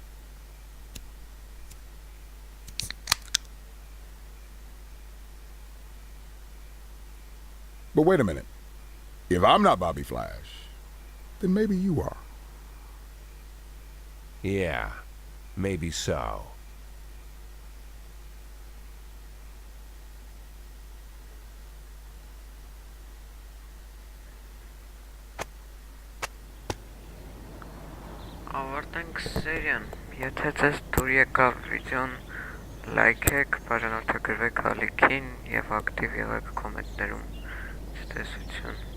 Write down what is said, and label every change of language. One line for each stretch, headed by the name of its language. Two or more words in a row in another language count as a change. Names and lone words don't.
English: But wait a minute. If I'm not Bobby Flash, then maybe you are. Yeah, maybe so.
Armenian: Ավարտենք սերիան։ Եթե ձեզ դուր եկավ վիդեոն, լայքեք, բաժանորդագրվեք ալիքին և ակտիվ եղեք կոմենտներում։ Ցտեսություն։